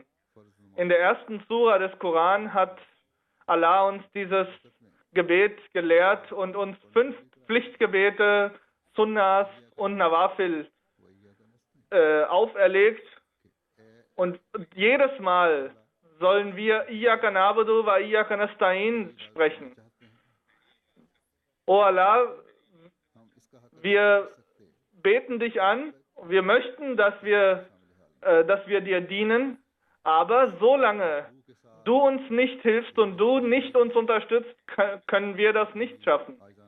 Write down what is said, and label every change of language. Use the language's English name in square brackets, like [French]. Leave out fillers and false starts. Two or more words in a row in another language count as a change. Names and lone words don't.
[German] In der ersten Sura des Koran hat Allah uns dieses Gebet gelehrt und uns 5 Pflichtgebete, Sunnas und Nawafil auferlegt. Und jedes Mal sollen wir [Arabic] إياك نعبد وإياك نستعين [German] sprechen. O Allah, wir beten dich an, wir möchten, dass wir dir dienen, aber solange du uns nicht hilfst und du nicht uns unterstützt, können wir das nicht schaffen.